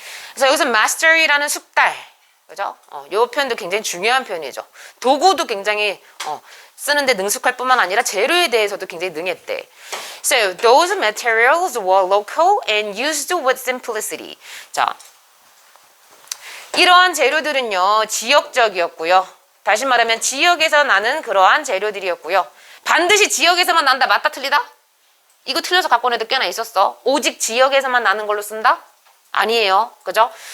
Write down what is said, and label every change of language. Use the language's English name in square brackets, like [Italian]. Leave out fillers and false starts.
[Korean] 그래서 여기서 mastery라는 숙달, 그죠? 요 표현도 굉장히 중요한 표현이죠. 도구도 굉장히 쓰는데 능숙할 뿐만 아니라 재료에 대해서도 굉장히 능했대. [English] So those materials were local and used with simplicity. [Korean] 자, 이러한 재료들은요, 지역적이었고요. 다시 말하면 지역에서 나는 그러한 재료들이었고요. 반드시 지역에서만 난다, 맞다, 틀리다? 이거 틀려서 갖고 온 애들 꽤나 있었어. 오직 지역에서만 나는 걸로 쓴다? 아니에요. 그죠?